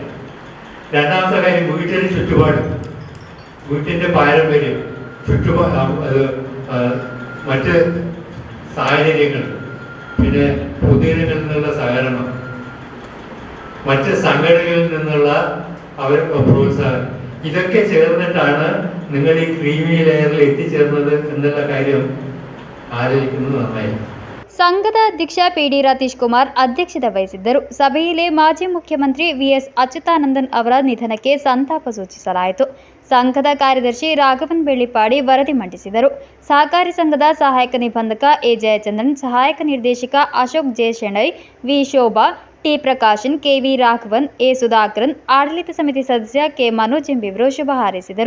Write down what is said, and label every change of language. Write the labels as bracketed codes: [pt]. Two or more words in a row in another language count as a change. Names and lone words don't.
[ml] രണ്ടാമത്തെ കാര്യം വീട്ടിൻ്റെ ചുറ്റുപാട്, വീട്ടിൻ്റെ പാരമ്പര്യം, അത് മറ്റ് സാഹചര്യങ്ങൾ, പിന്നെ പൊതുജനങ്ങളിൽ നിന്നുള്ള സഹകരണം, മറ്റ് സംഘടനകളിൽ നിന്നുള്ള അവർക്ക് പ്രോത്സാഹനം, ഇതൊക്കെ ചേർന്നിട്ടാണ് നിങ്ങൾ ഈ [en] creamy layer [ml] എത്തിച്ചേർന്നത് എന്നുള്ള കാര്യം ആലോചിക്കുന്നത് നന്നായി. [kn] ಸಂಘದ ಅಧ್ಯಕ್ಷ ಪಿಡಿ ರಾತೀಶ್ ಕುಮಾರ್ ಅಧ್ಯಕ್ಷತೆ ವಹಿಸಿದ್ದರು. ಸಭೆಯಲ್ಲಿ ಮಾಜಿ ಮುಖ್ಯಮಂತ್ರಿ ವಿಎಸ್ ಅಚ್ಯುತಾನಂದನ್ ಅವರ ನಿಧನಕ್ಕೆ ಸಂತಾಪ ಸೂಚಿಸಲಾಯಿತು. ಸಂಘದ ಕಾರ್ಯದರ್ಶಿ ರಾಘವನ್ ಬೆಳ್ಳಿಪಾಡಿ ವರದಿ ಮಂಡಿಸಿದರು. ಸಹಕಾರಿ ಸಂಘದ ಸಹಾಯಕ ನಿಬಂಧಕ ಎ ಜಯಚಂದ್ರನ್, ಸಹಾಯಕ ನಿರ್ದೇಶಕ ಅಶೋಕ್ ಜೆ ಶೆಣೈ, ವಿ ಶೋಭಾ, ಟಿ ಪ್ರಕಾಶನ್, ಕೆವಿ ರಾಘವನ್, ಎ ಸುಧಾಕರನ್, ಆಡಳಿತ ಸಮಿತಿ ಸದಸ್ಯ ಕೆ ಮನೋಜ್ ಎಂಬಿವರು ಶುಭ ಹಾರೈಸಿದರು.